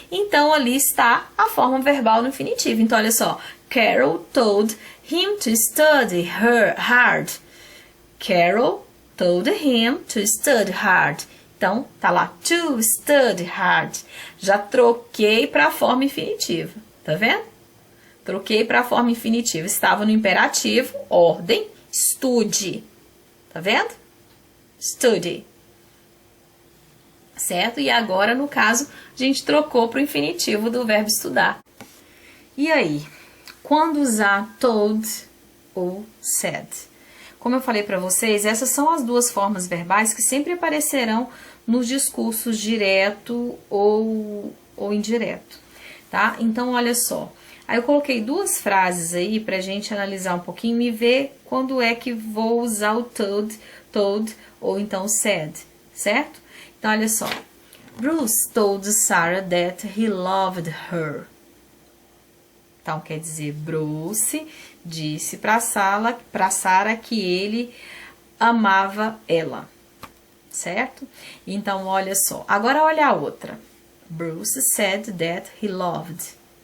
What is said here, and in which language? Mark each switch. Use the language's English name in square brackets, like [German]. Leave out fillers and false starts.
[Portuguese] Então, ali está a forma verbal no infinitivo. Então, olha só. [English] Carol told him to study hard. Carol told him to study hard. [Portuguese] Então, tá lá, [English] to study hard. [Portuguese] Já troquei para a forma infinitiva. Tá vendo? Troquei para a forma infinitiva. Estava no imperativo, ordem, estude. Tá vendo? Study. Certo? E agora, no caso, a gente trocou para o infinitivo do verbo estudar. E aí? Quando usar told ou said? Como eu falei para vocês, essas são as duas formas verbais que sempre aparecerão nos discursos direto ou indireto, tá? Então, olha só. Aí eu coloquei duas frases aí pra gente analisar um pouquinho e ver quando é que vou usar o told ou então said, certo? Então, olha só. [English] Bruce told Sarah that he loved her. [Portuguese] Então, quer dizer, Bruce disse para Sarah que ele amava ela. certo? Então, olha só. Agora, olha a outra. [English] Bruce said that he loved.